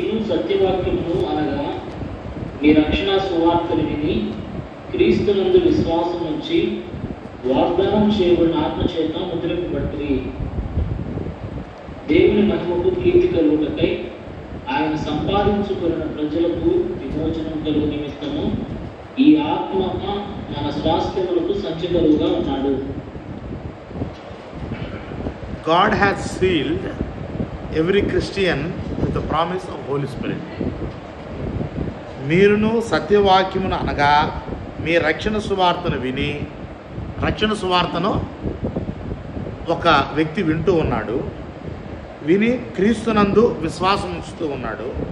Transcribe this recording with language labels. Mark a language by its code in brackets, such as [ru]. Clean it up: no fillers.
[te] సత్యవాక్యమును అనగా మీ రక్షణ సువార్తను విని క్రీస్తునందు విశ్వాసం ఉంచి వాగ్దానం చేయబడిన ఆత్మచేత ముద్రింపబట్టి దేవుని మహిమకు కీర్తి కలుగుటకై ఆయన సంపాదించుకున్న ప్రజలకు విమోచనం కలుగు నిమిత్తము ఈ ఆత్మ మన స్వాస్థ్యములకు సంచకరువుగా ఉన్నాడు. [en] God has sealed every Christian with the promise of Holy Spirit. [te] మీరును సత్యవాక్యమును అనగా మీ రక్షణ సువార్తను విని, రక్షణ సువార్తను ఒక వ్యక్తి వింటూ ఉన్నాడు, విని క్రీస్తునందు విశ్వాసం ఉంచుతూ ఉన్నాడు.